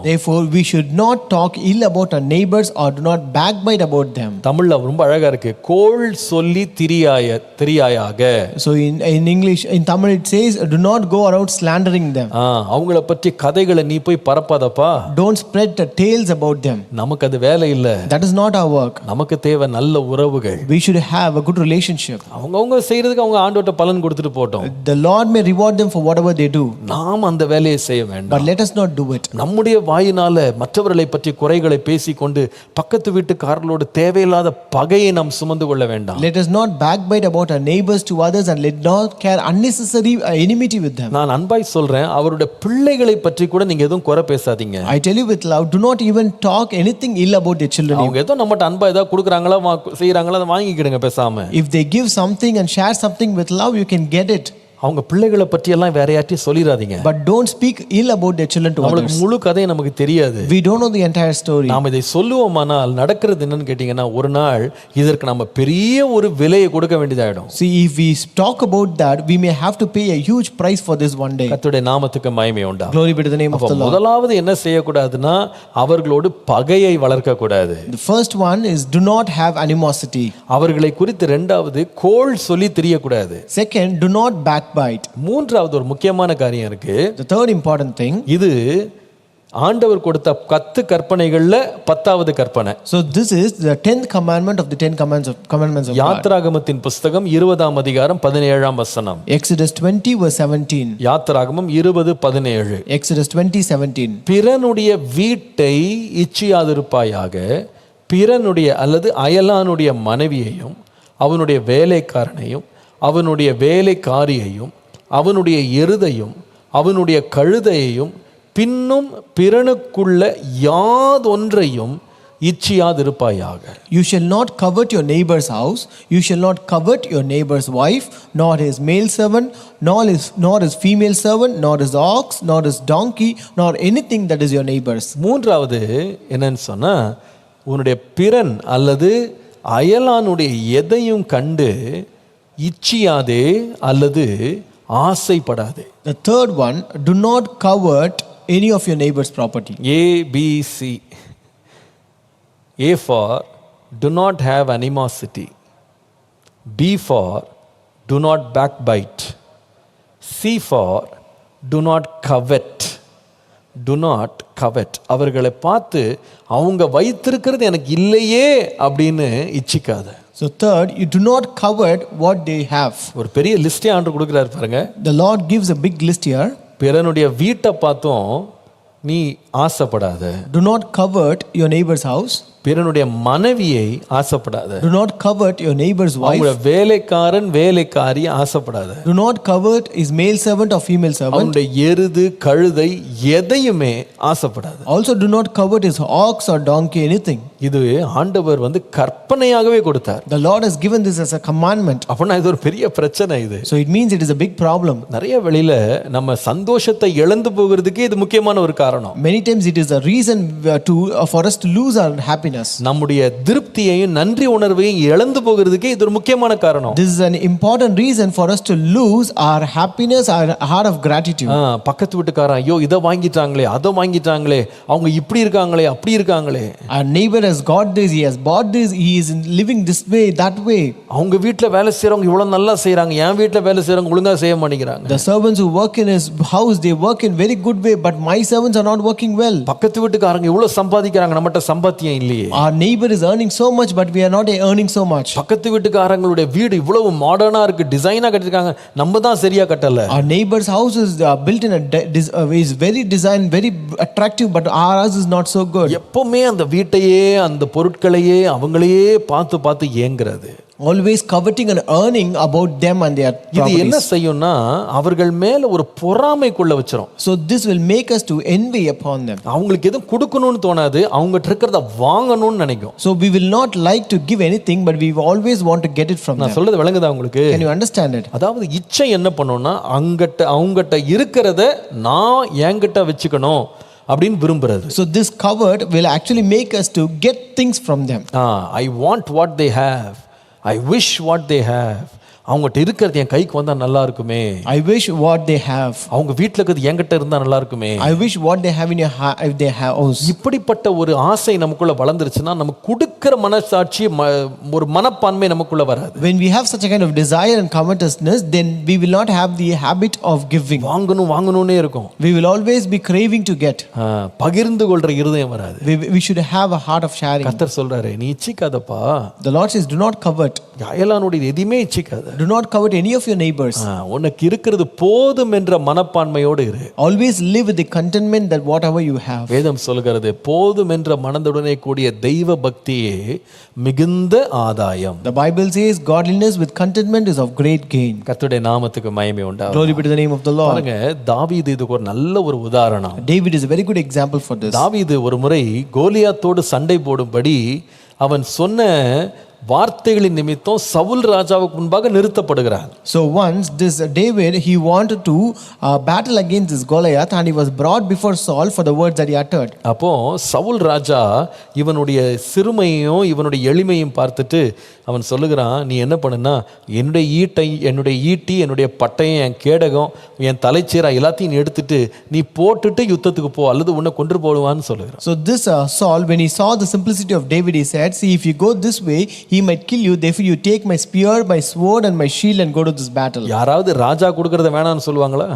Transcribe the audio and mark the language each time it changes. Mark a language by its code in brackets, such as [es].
[en] Therefore we should not talk ill about our neighbors or do not backbite about them. [ta] தமிழ்ல ரொம்ப அழகா இருக்கு, கோள் சொல்லி திரியாயாக. [en] So in English, in Tamil it says do not go around slandering them. [ta] அவங்கள பற்றி கதைகளை நீ போய் பரப்பாதப்பா. [en] Don't spread the tales about them. [ta] நமக்கு அது வேலை இல்ல. [en] That is not our work. [ta] நமக்கு தேவை நல்ல உறவுகள். [en] We should have a good relationship. [ta] அவங்க செய்யறதுக்கு அவங்க ஆண்டவர்ட்ட பலன் கொடுத்துட்டு போட்டோம். [en] The Lord may reward them for whatever they do. [ta] நாம் அந்த வேலையை செய்ய வேண்டாம். [en] But let us not do it. [ta] நம்முடைய வாயினால மற்றவர்களை பற்றி குறைகளை பேசிக்கொண்டு பக்கத்து வீட்டுக்காரர்களோடு தேவையில்லாத பகையை நாம் சுமந்து கொள்ள வேண்டாம். [en] Let us not backbite about our neighbors to others and let not carry unnecessary enmity with them. [ta] நான் அன்பாய் சொல்றேன், அவருடைய பிள்ளைகளை பற்றி கூட நீங்க எதுவும் குறை பேசாதீங்க. [en] I tell you with love, do not even talk anything ill about their children. [ta] அவங்க ஏதோ நம்மட்ட அன்பா ஏதாவது கொடுக்குறாங்களா செய்யறாங்களா அதை வாங்கிக்கிடுங்க பேசாம. [en] If they give something and share something with love, you can get it. [ta] அவங்க பிள்ளைகளை பற்றி எல்லாம் வேற யார்ட்டையும் சொல்லிராதீங்க. [en] But don't speak ill about their children to [ta] நம்மளுக்கு [en] others. [ta] முழு கதை நமக்கு தெரியாது. [en] We don't know the entire story. [ta] நாம இதை சொல்லுவோமானால் நடக்கிறது என்னன்னு கேட்டீங்கன்னா, ஒரு நாள் இதற்கு நம்ம பெரிய ஒரு விலையை கொடுக்க வேண்டியதாயிடும். [en] See, if we talk about that, we may have to pay a huge price for this one day. [ta] கர்த்தருடைய நாமத்துக்கு மகிமை உண்டாகும். [en] Glory be to the name of the Lord. [ta] முதலாவது என்ன செய்யக்கூடாதுன்னா, அவர்களோடு பகையை வளர்க்க கூடாது. [en] The first one is do not have animosity. [ta] அவர்களை குறித்து இரண்டாவது கோள் சொல்லி திரியக்கூடாது. [en] Second, do not backbite. [ta] மூன்றாவது ஒரு முக்கியமான காரியம் இருக்கு. [en] The third important thing, [ta] இது ஆண்டவர் கொடுத்த 10 கற்பனைகள்ல 10வது கற்பனை. [en] so this is the 10th commandment of the 10 commandments of God. [ta] யாத்ராகமத்தின் புஸ்தகம் 20ஆம் அதிகாரம் 17ஆம் வசனம். [en] Exodus 20 verse 17. [ta] யாத்ராகமம் 20:17. [en] Exodus 20:17. [ta] பிறனுடைய வீட்டை இச்சியாதிருப்பாயாக, பிறனுடைய அல்லது அயலானுடைய மனைவியையும் அவனுடைய வேலைக்காரனையும் அவனுடைய வேலைக்காரியையும் அவனுடைய எருதையும் அவனுடைய கழுதையையும் பின்னும் பிறனுக்குள்ள யாதொன்றையும் இச்சியாதிருப்பாயாக. [en] You shall not covet your neighbor's house, you shall not covet your neighbor's wife, nor his male servant, nor his female servant, nor his ox, nor his donkey, nor anything that is your neighbor's. [ta] மூன்றாவது என்னன்னு சொன்னா, உன்னுடைய பிறன் அல்லது அயலானுடைய எதையும் கண்டு இச்சியாதே அல்லது ஆசைப்படாதே. [en] The third one, do not covet any of your neighbor's property. ABC. A for do not have animosity. B for do not backbite. C for do not covet. Do not covet. [ta] அவர்களை பார்த்து அவங்க வைத்திருக்கிறது எனக்கு இல்லையே அப்படின்னு இச்சிக்காத. [en] So third, you do not covet what they have. [ta] ஒரு பெரிய லிஸ்டே ஆண்டவர் கொடுக்கிறார் பாருங்க. [en] The Lord gives a big list here. [ta] பிறனுடைய வீட்டை பார்த்தும் நீ ஆசைப்படாத. [en] Do not covet your neighbor's house. [ta] பிறனுடைய மனைவியை ஆசைப்படாத. [en] Do not covet your neighbor's wife. [ta] அவங்கள வேலைக்காரன் வேலைக்காரி ஆசைப்படாத. [en] Do not covet his male servant or female servant. [ta] அவனுடைய எருது கழுதை எதையுமே ஆசைப்படாத. [en] Also do not covet his ox or donkey, anything. [ta] இது ஆண்டவர் கற்பனையாகவே கொடுத்தார். [en] The Lord has given this as a commandment. [ta] அப்படின்னா இது ஒரு பெரிய பிரச்சனை இது. [en] So it means it is a big problem. [ta] நிறைய வெளியில நம்ம சந்தோஷத்தை இழந்து போகிறதுக்கு இது முக்கியமான ஒரு காரணம். [en] Many times it is a reason for us to lose our happiness. [ta] நம்முடைய திருப்தியையும் நன்றி உணர்வையும் இழந்து போகிறதுக்கு இது ஒரு முக்கியமான காரணம். [en] This is an important reason for us to lose our happiness, our heart of gratitude. [ta] பக்கத்து வீட்டுக்காரன் ஐயோ இதை வாங்கிட்டாங்களே அதை வாங்கிட்டாங்களே அவங்க இப்படி இருக்காங்களே அப்படி இருக்காங்களே. [en] Our neighbor has got this, he has bought this, he is living this way, that way. [ta] அவங்க வீட்டில் வேலை செய்றவங்க இவ்வளவு நல்லா செய்றாங்க, என் வீட்டில் வேலை செய்றவங்க ஒழுங்கா செய்ய மாட்டேங்கிறாங்க. [en] The servants who work in his house, they work in very good way, but my servants are not working well. [ta] பக்கத்து வீட்டுக்காரங்க இவ்வளவு சம்பாதிக்கிறாங்க, நம்மகிட்ட சம்பாத்தியம் இல்லையே. [en] Our neighbor is earning so much, but we are not earning so much. [ta] பக்கத்து வீட்டுக்காரங்களுடைய வீடு இவ்வளவு மாடர்னா இருக்கு, டிசைனா கட்டிருக்காங்க, நம்ம தான் சரியா கட்டல. [en] Our neighbor's house is built in is very design, very attractive, but our house is not so good. [ta] எப்பவுமே அந்த வீட்டையே அந்த பொருட்களையே அவங்களையே பார்த்து பார்த்து ஏங்குறது. [en] always coveting and earning about them and their [ta] இது என்ன [en] properties. [ta] செய்யும்னா அவர்கள் மேல ஒரு பொறாமைக்குள்ள வச்சிரும். [en] So this will make us to envy upon them. [ta] அவங்களுக்கு எதுவும் கொடுக்கணும்னு தோணாது, அவங்ககிட்ட இருக்கிறத வாங்கணும்னு நினைக்கும். [en] So we will not like to give anything, but we always want to get it from [ta] நான் [en] them. [ta] சொல்றது விளங்குதா உங்களுக்கு? [en] Can you understand it? [ta] அதாவது இச்சை என்ன பண்ணும்னா அவங்ககிட்ட இருக்கிறத நான் என்கிட்ட வச்சுக்கணும் அப்படின்னு விரும்புறது. [en] So this covet will actually make us to get things from them. I want what they have, I wish what they have. [ta] அவங்ககிட்ட இருக்கிறது என் கைக்கு வந்தா நல்லா இருக்குமே. [en] I wish what they have. [ta] அவங்க வீட்ல இருக்கிறது என்கிட்ட இருந்தா நல்லா இருக்குமே. [en] I wish what they have in if they have house. [ta] இப்படிப்பட்ட ஒரு ஆசை நமக்குள்ள வளர்ந்துருச்சுன்னா நம்ம கொடுக்கிற மனசாட்சி ஒரு மனப்பான்மை நமக்குள்ள வராது. [en] When we have such a kind of desire and covetousness, then we will not have the habit of giving. [ta] வாங்கணும்னே இருக்கும். [en] We will always be craving to get. [ta] பகிர்ந்து கொள்ற இருதயம் வராது. [en] We should have a heart of sharing. [ta] கர்த்தர் சொல்றாரு, நீ இச்சிக்காதப்பா. [en] The Lord says, do not covet. [ta] அயலானுடைய எதுவுமே இச்சிக்காத. [en] Do not covet any of your neighbors. [ta] உனக்கு இருக்கிறது போதும் என்ற மனப்பான்மையோடு இரு. [en] Always live with the contentment that whatever you have. [ta] வேதம் சொல்கிறது, போதும் என்ற மனதுடனே கூடிய தெய்வ பக்தியே மிகுந்த ஆதாயம். [en] The Bible says godliness with contentment is of great gain. [ta] கர்த்தருடைய நாமத்துக்கு மகிமை உண்டாகும். [en] Glory be to the name of the Lord. [ta] பாருங்க, தாவீது இதுக்கு ஒரு நல்ல ஒரு உதாரணம். [en] David is a very good example for this. [ta] தாவீது ஒரு முறை கோலியாத்தோடு சண்டை போடும்படி அவன் சொன்ன வார்த்தைகளின் நிமித்தம் சவுல் ராஜாவுக்கு முன்பாக நிறுத்தப்படுகிறான். [en] So once this David, he wanted to battle against this Goliath, and he was brought before Saul for the words that he uttered. [ta] அப்போ சவுல் ராஜா இவனுடைய சிறுமையையும் இவனுடைய எளிமையும் பார்த்துட்டு அவன் சொல்லுகிறான், நீ என்ன பண்ணுனா என்னுடைய ஈட்டி என்னுடைய பட்டயம் என் கேடகம் என் தலைச்சீரா எல்லாத்தையும் நீ எடுத்துட்டு நீ போட்டுட்டு யுத்தத்துக்கு போ, அல்லது உன்னை கொன்று போடுவான்னு சொல்லுகிறான். [en] So this Saul, when he saw the simplicity of David, he said, see, if you go this way, he might kill you. Therefore you take my spear, my sword and my shield and go to this battle. [ta] யாராவது ராஜா கொடுக்கறத வேணாம்னு சொல்லுவாங்களா?